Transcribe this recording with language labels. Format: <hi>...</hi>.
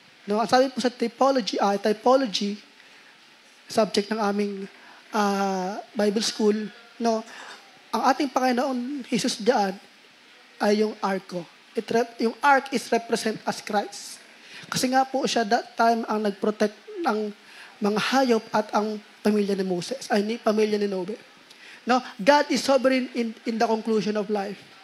<tl>No, ang sabi po sa typology, subject ng aming Bible school, no, ang ating Panginoon Hesus diyan ay yung arko.</tl> <en>Yung ark is represent as Christ.</en> <tl>Kasi nga po siya</tl> <en>that time</en> <tl>ang nag-protect ng mga hayop at ang pamilya ni Moses, ni pamilya ni Noe.</tl> <en>No, God is sovereign in the conclusion of life.</en>